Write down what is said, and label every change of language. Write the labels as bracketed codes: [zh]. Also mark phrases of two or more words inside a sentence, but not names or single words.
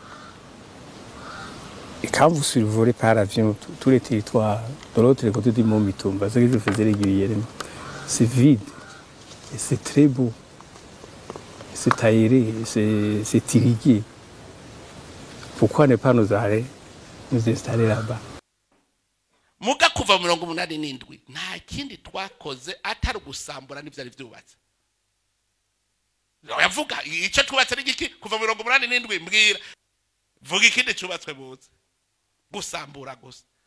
[fr] Et quand vous survolez par avion tous les territoires de l'autre côté du mont Mitomba, ce que je faisais régulièrement, c'est vide et c'est très beau. C'est aéré, c'est irrigué. Pourquoi ne pas nous installer là-bas? [rn] Muga kuva 87 nta kindi twakoze atari gusambura n'ivyari vyubatse. Yavuga ico twubatse n'igiki kuva 87 mbwira. Vuga ikindi cyubatswe buze. Gusambura gusa.